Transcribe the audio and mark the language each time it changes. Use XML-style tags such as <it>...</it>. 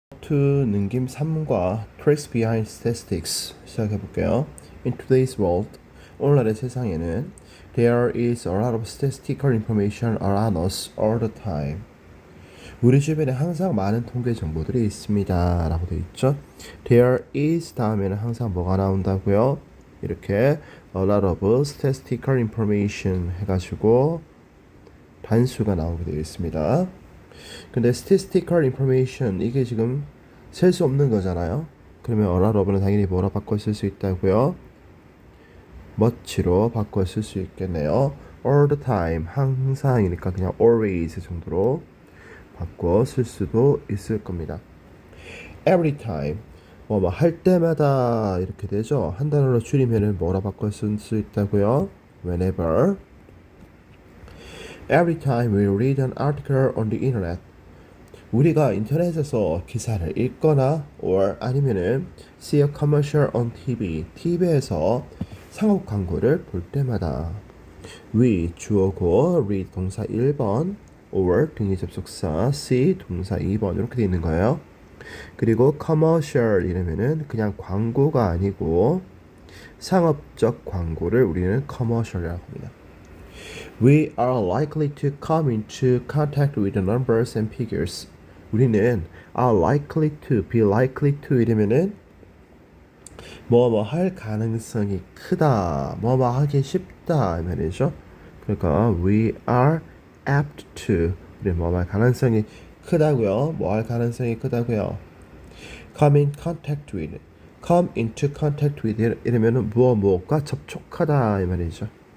<ko>to 능김 3과 Tricks Behind Statistics 시작해볼게요.</ko> <en>In today's world,</en> <ko>오늘날의 세상에는</ko> <en>There is a lot of statistical information around us all the time.</en> <ko>우리 주변에 항상 많은 통계 정보들이 있습니다 라고 되어 있죠.</ko> <en>There is</en> <ko>다음에는 항상 뭐가 나온다고요? 이렇게</ko> <en>a lot of statistical information</en> <ko>해가지고 단수가 나오게 되어 있습니다. 근데</ko> <en>statistical information</en> <ko>이게 지금 셀 수 없는 거잖아요. 그러면</ko> <en>a lot of</en> <ko>는 당연히 뭐로 바꿔 쓸 수 있다고요? much로 바꿔 쓸 수 있겠네요.</ko> <en>all the time</en> <ko>항상이니까 그냥 always 정도로 바꿔 쓸 수도 있을 겁니다.</ko> <en>every time</en> <ko>뭐 할 때마다 이렇게 되죠. 한 단어로 줄이면은 뭐로 바꿔 쓸 수 있다고요?</ko> <en>whenever. Every time we read an article on the internet.</en> <ko>우리가 인터넷에서 기사를 읽거나 or 아니면은</ko> <en>see a commercial on TV.</en> <ko>TV에서 상업 광고를 볼 때마다 we 주어고 read 동사 1번 or 등기 접속사 see 동사 2번 이렇게 되어 있는 거예요. 그리고 commercial 이러면은 그냥 광고가 아니고 상업적 광고를 우리는 commercial이라고 합니다.</ko> <en>We are likely to come into contact with the numbers and figures.</en> <ko>우리는</ko> <en>are likely to, be likely to</en> <ko>이러면은 뭐뭐 할 가능성이 크다, 뭐뭐 하기 쉽다 이 말이죠. 그러니까</ko> <en>we are apt to,</en> <ko>우리 뭐뭐 할 가능성이 크다고요. 뭐 할 가능성이 크다고요.</ko> <en>Come in contact with, come into contact with</en> <ko>이러면은 무엇과 접촉하다 이 말이죠.</ko>